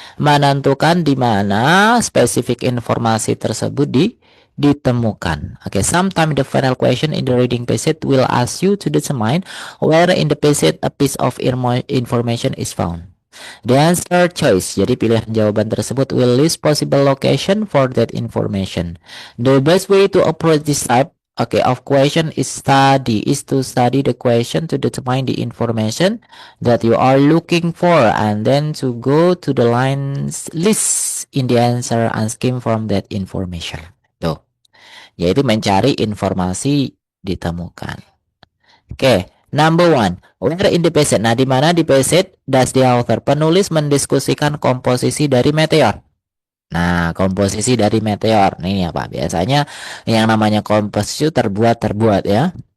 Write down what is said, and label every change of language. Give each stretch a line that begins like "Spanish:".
Indonesian: Menentukan di mana spesifik informasi tersebut ditemukan.
English: Oke, sometimes the final question in the reading passage will ask you to determine where in the passage a piece of information is found. The answer choice,
Indonesian: jadi pilihan jawaban tersebut
English: will list possible location for that information. The best way to approach this type, of question is to study the question to determine the information that you are looking for, and then to go to the lines list in the answer and skim from that information.
Indonesian: Tuh, yaitu mencari informasi ditemukan.
English: Oke, number one, where in the passage.
Indonesian: Nah, di mana di
English: passage does the author,
Indonesian: penulis mendiskusikan komposisi dari meteor. Nah, komposisi dari meteor nih apa? Biasanya yang namanya komposisi terbuat ya.